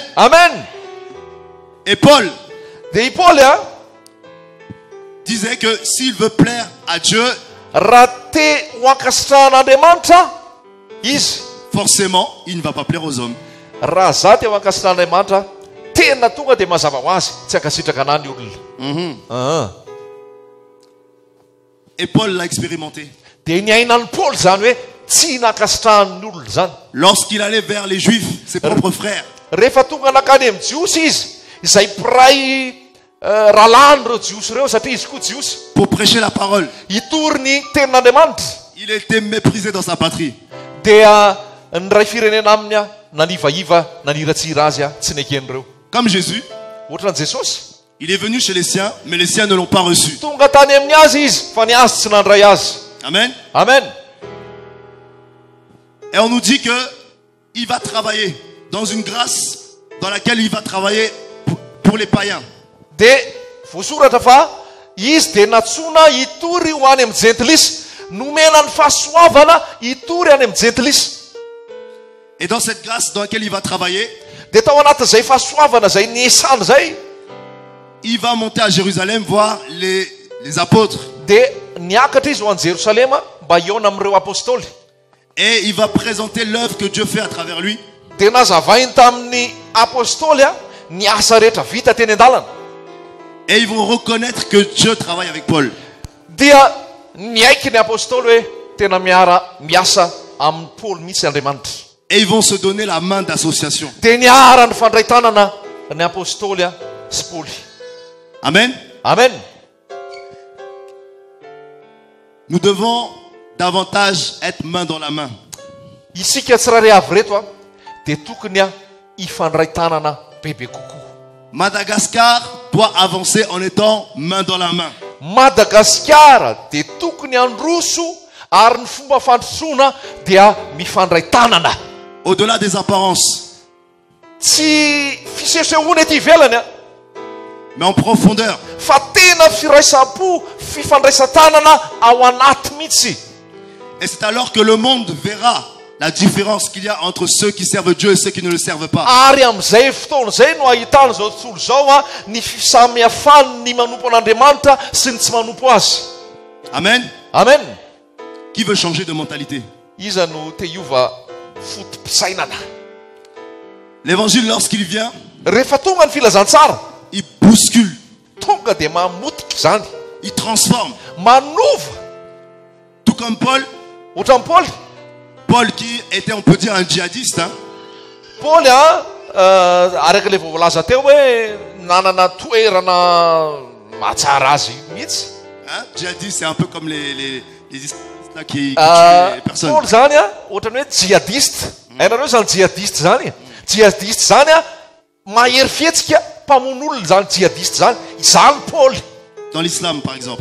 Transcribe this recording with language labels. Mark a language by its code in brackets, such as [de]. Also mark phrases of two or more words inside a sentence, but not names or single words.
[fr] Amen. Et Paul [mg] Dia i Paoly a [fr] disait que s'il veut plaire à Dieu, [mg] raha te ho ankasitrahan'Andriamanitra izy, [fr] forcément, il ne va pas plaire aux hommes. [mg] raha za te ho ankasitrahan'Andriamanitra tena tonga dia mazava ho azy tsy ankasitraka anany ny olona. [fr] Et Paul l'a expérimenté. [mg] Dia niainan'ny Paoly zany hoe tsy nankasitrahan'ny olona zany. [fr] Lorsqu'il allait vers les juifs, ses propres frères, [mg] Rehefa tonga nakany amin'ny jiosy izy, izay piray ralany ireo jiosy ireo satria izy koa jiosy, [fr] pour prêcher la parole, [mg] hitory ny tenin'Andriamanitra, [fr] il était méprisé dans sa patrie. [mg] dia ny ray firenena aminy a nanivaiva naniratsira azy a tsy neken'ireo. [fr] Comme Jésus, [mg] Ohatran' Jesosy, [fr] il est venu chez les siens, mais les siens ne l'ont pas reçu. [mg] tonga tany amin'ny azy izy fa ny azy tsy nandray azy. Amen. Amen. [fr] Et on nous dit que il va travailler dans une grâce dans laquelle il va travailler pour les païens. [mg] Dia voasoratra fa izy dia natsona hitory ho any amin'ny jentilisa, nomena ny fahasoavana hitory any amin'ny jentilisa. [fr] Et dans cette grâce dans laquelle il va travailler, [mg] Dia tao anatin'izay fahasoavana zay niesany zay, [fr] il va monter à Jérusalem voir les apôtres. [mg] dia niakatra izy ho any Jerosalema mba hiona amin'ireo apôstôly. [fr] Et il va présenter l'œuvre que Dieu fait à travers lui. [mg] Dia nazavainy tamin'ny apôstôly a ny asa rehetra vita teny an-dalana. [fr] Et ils vont reconnaître que Dieu travaille avec Paul. [mg] Dia niaiky ny apôstôly hoe tena miasa amin'ny Paoly mihitsy Andriamanitra. [fr] Et ils vont se donner la main d'association. [mg] Dia niara ny fandray tanana ny apôstôly a sy Paoly. Amen. Amen. [fr] Nous devons davantage être main dans la main. [mg] Isika tsirairay avy reto a dia tokony a hifandray tanana bebe kokoa. [fr] Madagascar doit avancer en étant main dans la main. [mg] Madagasikara dia tokony androso ary ny fomba fandrosoana dia mifandray tanana. [fr] Au-delà des apparences, [mg] Tsy fisesehoana ety ivelany a, [fr] mais en profondeur. [mg] fa tena firaisam-po fifandraisan-tanana ao anaty mihitsy. [fr] Et c'est alors que le monde verra la différence qu'il y a entre ceux qui servent Dieu et ceux qui ne le servent pas. [mg] Ary amin'izay fotoana izay no ahitana zao tontolo zao a ny fisamihafany ny manompo an'Andriamanitra sy ny tsy manompo azy. Amen. Amen. [fr] Qui veut changer de mentalité? [mg] Iza no te hiova fotom-pisainana. [fr] L'évangile, lorsqu'il vient, [mg] Rehefa tonga ny filazantsara, [fr] il bouscule, [mg] tonga dia mamotika izany, [fr] il transforme. [mg] manova. [fr] Tout comme Paul, [mg] ohatran'ny Paul. [fr] Paul qui était, on peut dire, un djihadiste. Hein? [mg] Paul araka ilay voalaza teo hoe nanana toerana mahatsara azy mihitsy. Hein? [fr] Djihadiste, c'est un peu comme les islamistes là, qui tuent les personnes. [mg] Paul zany ohatrany hoe djihadiste. Hainareo zany djihadiste zany. Djihadiste zany mahery fihetsika mpamono olona zany djihadiste zany. Izany Paul. [fr] Dans l'islam, par exemple.